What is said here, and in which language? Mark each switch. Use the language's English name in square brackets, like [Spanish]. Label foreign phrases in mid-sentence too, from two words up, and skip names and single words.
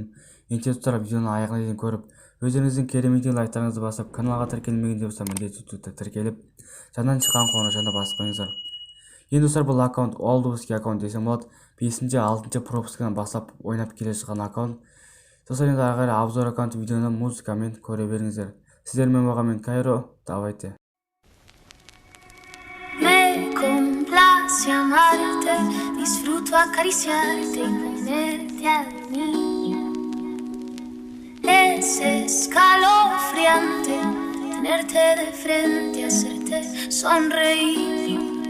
[Kazakh] Ендеше достар, видеоны аяғына дейін көріп, өздеріңіздің керемет лайктарыңызды басып, каналға тіркелмеген болса міндетті түрде тіркеліп, жаңадан шыққан қоңыраушаны басып қойыңыздар. Енді достар, бұл аккаунт олдбуски аккаунт десем болады. 5-6 пропускадан бастап ойнап келе жатқан аккаунт. Достар, енді ары қарай обзор аккаунт видеоны музыкамен көре беріңіздер. Сіздермен болған мен Кайро, давайте. [Spanish] Me complace amarte, disfruto acariciarte y ponerte a dormir. Es escalofriante tenerte de frente, hacerte sonreír.